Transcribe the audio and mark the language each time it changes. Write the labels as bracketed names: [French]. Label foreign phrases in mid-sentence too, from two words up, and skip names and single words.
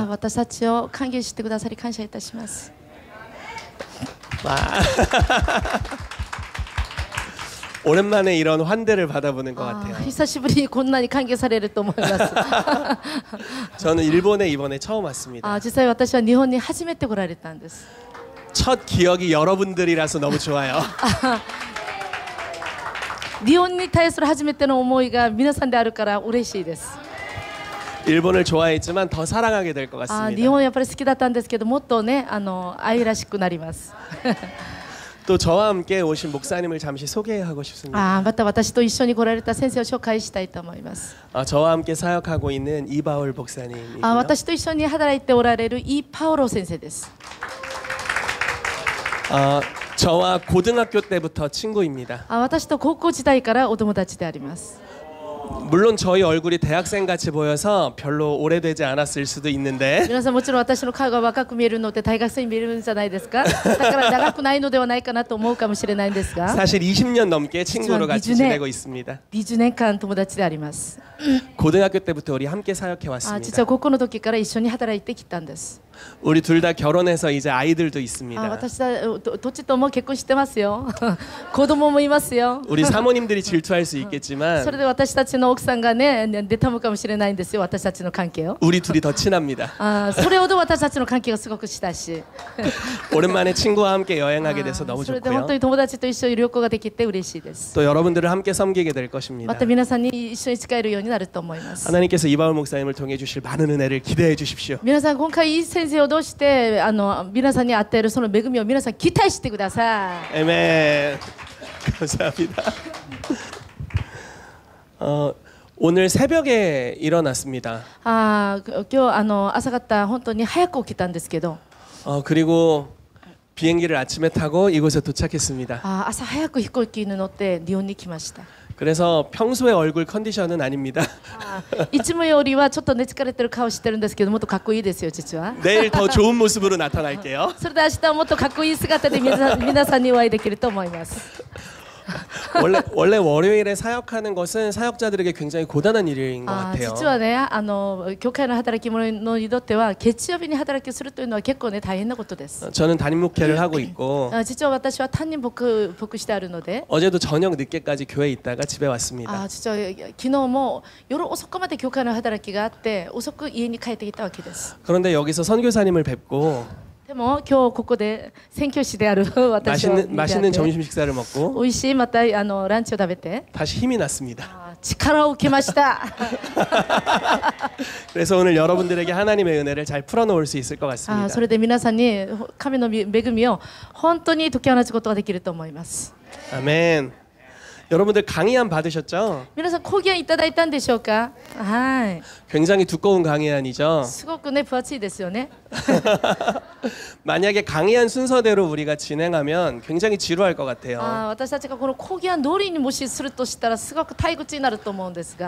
[Japanese] 私たちを歓迎してくださり感謝いたします。 [Korean] 오랜만에 이런 환대를 받아보는 것 같아요. [Japanese] 久しぶりにこんなに歓迎されると思います。 [Korean] 저는 일본에 이번에 처음 왔습니다. [Japanese] 実際私は日本に初めて来られたんです。 [Korean] 첫 기억이 여러분들이라서 너무 좋아요. [Japanese] 日本に対する初めての思いが皆さんであるから嬉しいです。 [Korean] 일본을 좋아했지만 더 사랑하게 될 것 [Japanese] 日 [Korean] 같습니다. [Japanese] 本やっぱり好きだったんですけど、もっとね愛らしくなります。 [Korean] 또 저와 함께 오신 목사님을 잠시 소개하고 싶습니다. [Japanese] また私と一緒に来られた先生を紹介したいと思います。 [Korean] 저와 함께 사역하고 있는 이바울 목사님이고요. [Japanese] 私と一緒に働いておられるイ・パオロ先生です。 [Korean] 저와 고등학교 때부터 친구입니다. [Japanese] 私と高校時代からお友達であります。 [Korean] 물론 저희 얼굴이 대학생 같이 보여서 별로 오래되지 않았을 수도 있는데 [Japanese] 皆さんもちろん私の顔が若く見えるので大学生に見えるんじゃないですか。だから長くないのではないかなと思うかもしれないんですが、 [Korean] 사실 20년 넘게 친구로 같이 지내고 있습니다. [Japanese] 20 年間友達であります。 [Korean] 고등학교 때부터 우리 함께 사역해 [Japanese] 実 [Korean] 왔습니다. [Japanese] は高校の時から一緒に働いてきたんです。 [Korean] 우리 둘 다 결혼해서 이제 아이들도 있습니다. [Japanese] 私はどっちとも結婚してますよ。子供もいますよ。 [Korean] 우리 사모님들이 질투할 수 있겠지만 [Japanese] それで私たちの奥さんがね妬むかもしれないんですよ、私たちの関係を。 [Korean] 우리 둘이 더 친합니다. [Japanese] それほど私たちの関係がすごく親しい。 [Korean] 오랜만에 친구와 함께 여행하게 돼서 너무 [Japanese] それで本当 [Korean] 좋고요. [Japanese] に友達と一緒に旅行ができて嬉しいです。 [Korean] 또 여러분들을 함께 섬기게 될 [Japanese] ま [Korean] 것입니다. [Japanese] た皆さんに一緒に使えるようになると思います。 [Korean] 하나님께서 이바울 목사님을 통해 주실 많은 은혜를 기대해 주십시오. [Japanese] 皆さん今回いい先生をどうして皆さんに与えるその恵みを皆さん期待してください。 [Korean] 아멘. 감사합니다. 오늘 새벽에 일어났습니다. [Japanese] 今日朝方本当に早く起きたんですけど、 [Korean] 그리고 비행기를 아침에 타고 이곳에 도착했습니다. [Japanese] 朝早く飛行機に乗ってリヨンに来ました。 [Korean] 그래서 평소의 얼굴 컨디션은 아닙니다. [Japanese] いつもよりはちょっとね疲れてる顔してるんですけど、もっとかっこいいですよ実は。 [Korean] 내일 더 좋은 모습으로 나타날게요. [Japanese] それで明日はもっとかっこいい姿で皆さんにお会いできると思います。 [Korean] 원래 월요일에 사역하는 것은 사역자들에게 굉장히 고단한 일인 것 같아요. [Japanese] 実はね教会の働き者にとっては月曜日に働きするというのは結構ね大変なことです。 [Korean] 저는 담임 목회를 하고 있고 [Japanese] 実は私は担任牧してあるので、 [Korean] 어제도 저녁 늦게까지 교회에 있다가 집에 왔습니다. [Japanese] 実は昨日も夜遅くまで教会の働きがあって遅く家に帰ってきたわけです。 [Korean] 그런데 여기서 선교사님을 뵙고 [Japanese] でも今日ここで宣教師である私を見て [Korean] 맛있는 점심 식사를 먹고 [Japanese] 美味しいまたランチを食べて [Korean] 다시 힘이 났습니다. [Japanese] 力を受けました。 [Korean] 그래서 오늘 여러분들에게 하나님의 은혜를 잘 풀어놓을 수 있을 것 같습니다. [Japanese] それで皆さんに神の恵みを本当に解き放つことができると思います。 [Korean] 아멘. 여러분들 강의안 받으셨죠? [Japanese] 皆さん講義いただいたんでしょうか。はい。 [Korean] 굉장히 두꺼운 강의안이죠. [Japanese] すごくね分厚いですよね。 [Korean] 만약에 강의안 순서대로 우리가 진행하면 굉장히 지루할 것 같아요. [Japanese] 私たちがこの講義案通りにもしするとしたらすごく退屈になると思うんですが。